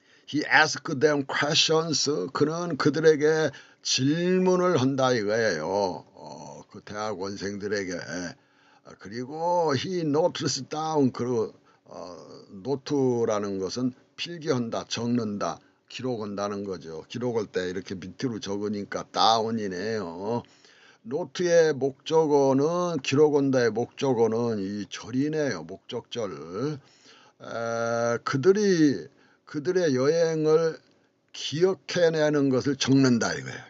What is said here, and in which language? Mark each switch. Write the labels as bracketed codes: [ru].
[en] He asked them questions. [ko] 그는 그들에게 질문을 한다 이거예요. 그 대학원생들에게. 그리고 [en] he notes down. [ko] 그 노트라는 것은 필기한다, 적는다, 기록한다는 거죠. 기록할 때 이렇게 밑으로 적으니까 다운이네요. 노트의 목적어는 기록한다의 목적어는 이 절이네요. 목적절. 그들의 여행을 기억해내는 것을 적는다 이거예요.